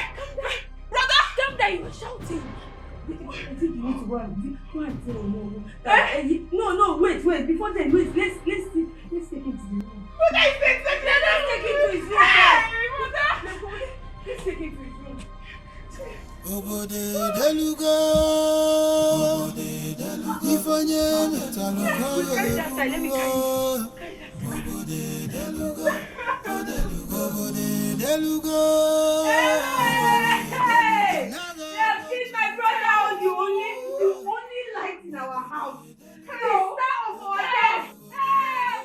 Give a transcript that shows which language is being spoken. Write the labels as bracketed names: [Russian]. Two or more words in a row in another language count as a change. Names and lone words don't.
[English] Brother, calm down. You were shouting. I think you need to go and tell him. No, wait. Before then, wait. Let's take him to the room. Brother, let's take him to his room. Let's take him to his room. Obode deluga, ifanye metaluga. Let me carry you. Obode deluga, obode deluga. Hey! You have seen my brother, the only light in our house. The star of our life. Hey!